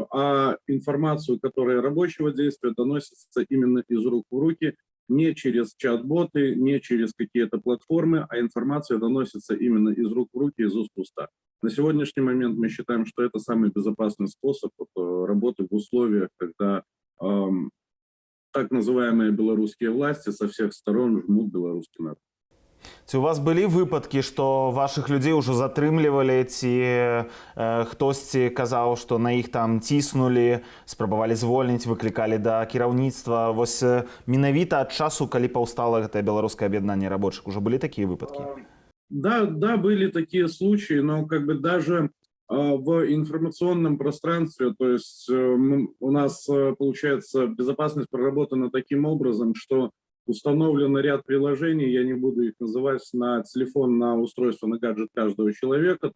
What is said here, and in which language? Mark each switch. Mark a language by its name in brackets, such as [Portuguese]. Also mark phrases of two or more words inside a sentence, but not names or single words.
[Russian] А информацию, которая рабочего действия, доносится именно из рук в руки, не через чат-боты, не через какие-то платформы, а информация доносится именно из рук в руки, из уст в уста. На сегодняшний момент мы считаем, что это самый безопасный способ работы в условиях, когда так называемые белорусские власти со всех сторон жмут белорусский народ. [Belarusian] Ці у вас былі выпадкі, што вашых людзей ўжо затрымлівалі, ці хтосьці казаў, што на іх там ціснулі, спрабавалі звольніць, выклікалі да кіраўніцтва. Вось менавіта ад часу, калі паўстала гэтае беларускае аб'яднанне рабочых, ужо былі такія выпадкі? [Russian] Да, были такие случаи, но как бы даже в информационном пространстве, то есть у нас, получается, безопасность проработана таким образом, что установлен ряд приложений, я не буду их называть, на телефон, на устройство, на гаджет каждого человека.